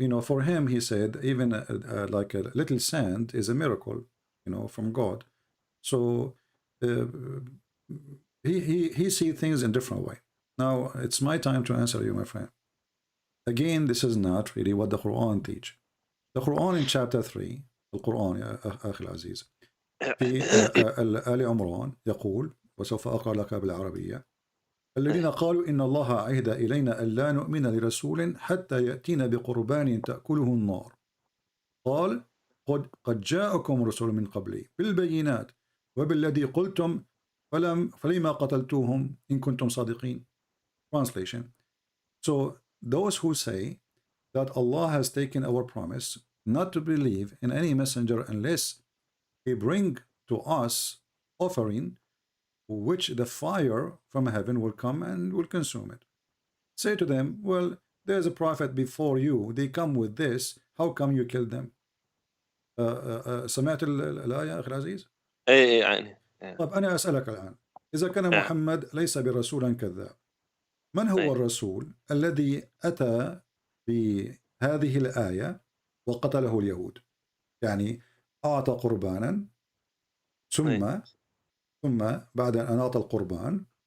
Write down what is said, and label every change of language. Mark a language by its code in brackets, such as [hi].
[en] For him, he said, even like a little sand is a miracle, from God. So he sees things in different way. Now it's my time to answer you, my friend. Again, this is not really what the Quran teach. The Quran in chapter 3, [ar] القرآن يا أخي العزيز، في آل عمران يقول، وسوف أقرأ لك بالعربية: الذين قالوا إن الله عهد إلينا ألا نؤمن لرسول حتى يأتينا بقربان تأكله النار قال قد جاءكم رسول من قبلي بالبينات وبالذي قلتم فلما قتلتوهم إن كنتم صادقين. [en] Translation. So those who say that Allah has taken our promise not to believe in any messenger unless he bring to us offering which the fire from heaven will come and will consume it. Say to them, well, there's a prophet before you, they come with this, how come you killed them? [ar] سمعت الآية أخي العزيز؟ اي يعني. طب أنا أسألك الآن، إذا كان محمد ليس برسولا كذاب، من هو الرسول الذي أتى بهذه الآية وقتله اليهود؟ يعني أعطى قربانا ثم بعد أن أعطى القربان